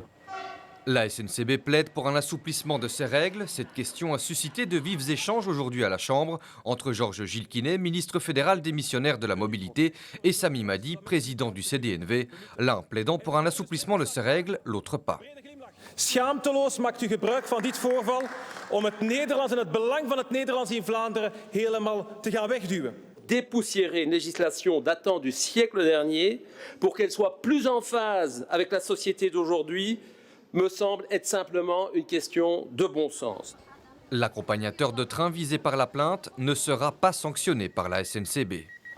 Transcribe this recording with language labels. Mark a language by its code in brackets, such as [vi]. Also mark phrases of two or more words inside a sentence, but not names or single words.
[fr] La SNCB plaide pour un assouplissement de ces règles. Cette question a suscité de vifs échanges aujourd'hui à la Chambre entre Georges Gilquinet, ministre fédéral démissionnaire de la mobilité, et Sami Madi, président du CDNV. L'un plaidant pour un assouplissement de ces règles, l'autre pas. [nl] Schaamteloos maakt u gebruik van dit voorval om het Nederlands en het belang van het Nederlands in Vlaanderen helemaal te gaan wegduwen. [fr] Dépoussiérer une législation datant du siècle dernier pour qu'elle soit plus en phase avec la société d'aujourd'hui me semble être simplement une question de bon sens. L'accompagnateur de train visé par la plainte ne sera pas sanctionné par la SNCB.